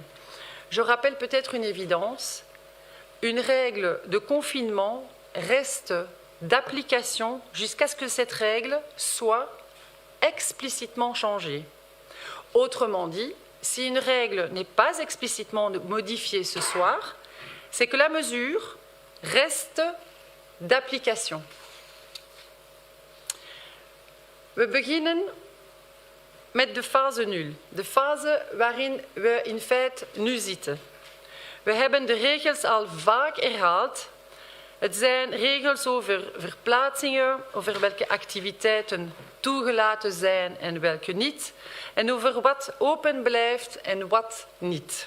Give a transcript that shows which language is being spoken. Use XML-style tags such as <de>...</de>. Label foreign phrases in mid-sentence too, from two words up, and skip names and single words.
<fr>Je rappelle peut-être une évidence, une règle de confinement reste d'application jusqu'à ce que cette règle soit explicitement changée. Autrement dit, si une règle n'est pas explicitement modifiée ce soir, c'est que la mesure reste d'application.</fr> <nl>We beginnen met de fase 0, de fase waarin we in feite nu zitten. We hebben de regels al vaak herhaald. Het zijn regels over verplaatsingen, over welke activiteiten toegelaten zijn en welke niet, en over wat open blijft en wat niet.</nl>